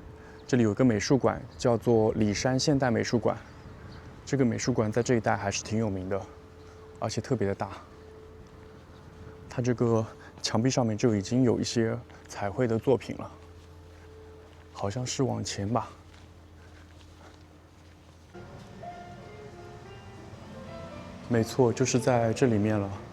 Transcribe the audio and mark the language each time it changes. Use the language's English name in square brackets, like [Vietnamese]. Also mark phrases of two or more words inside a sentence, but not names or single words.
[Chinese] 這裡有個美術館，叫做里山現代美術館。這個美術館在這一帶還是挺有名的，而且特別的大。它這個牆壁上面就已經有一些彩繪的作品了，好像是往前吧。沒錯，就是在這裡面了。